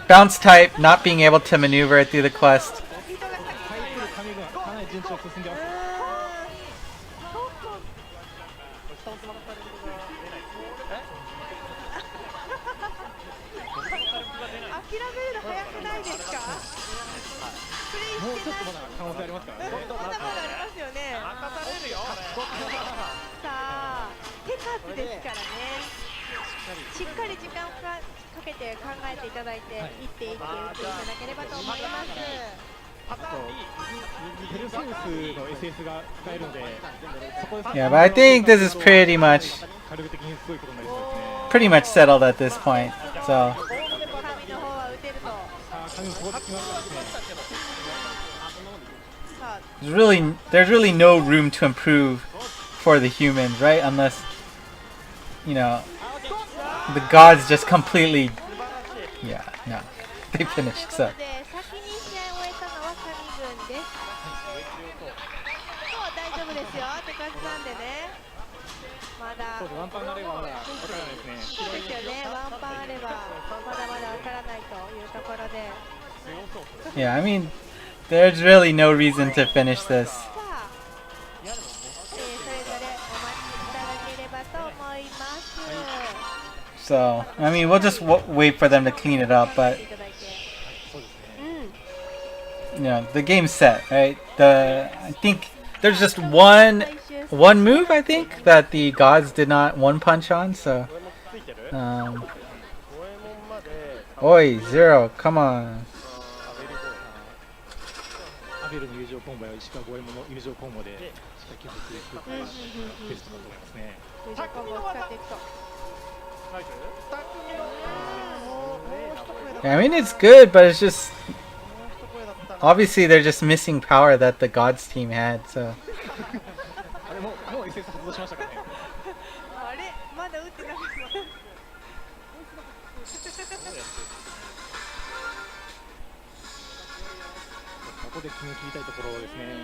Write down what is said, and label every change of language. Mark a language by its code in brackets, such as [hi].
[en] Bounce type not being able to maneuver through the quest. [ja] かなり順調に進んでます。諦めるの早くないですか？もうちょっとまだ可能性ありますからね。まだまだありますよね。さあ、手数ですからね。しっかり時間をかけて考えていただいて、一手一手打っていただければと思います。あとペルセウスの SS が使えるので、そこで [en] Yeah, but I think this is pretty much [ja] 火力的にすごいことになりそうですね。 [en] pretty much settled at this point. So [ja] 神の方は打てると。神もここで来ましたね。 [en] there's really no room to improve for the humans, right? Unless, you know, the gods just completely, yeah, no, they finished. So [ja] 先に試合を終えたのは神軍です。そう大丈夫ですよって感じなんでね。まだワンパンあればまだわからないですね。そうですよね。ワンパンあればまだまだわからないというところで。 [en] yeah, I mean, there's really no reason to finish this. [ja] さあ、それぞれお待ちいただければと思います。 [en] So I mean, we'll just wait for them to clean it up. But you know, the game's set, right? I think there's just one move, I think, that the gods did not one punch on. So, Oi, Zero, come on. [ja] ベルの友情コンボや石川五右衛門の友情コンボでしっかり削っていくっていうのがベストだと思いますね。友情コンボを使っていくと。 [en] I mean, it's good, but it's just obviously they're just missing power that the Gods team had. So [ja] あれもう SS 発動しましたかね。あれまだ打ってなかった。ここで決め切りたいところですね。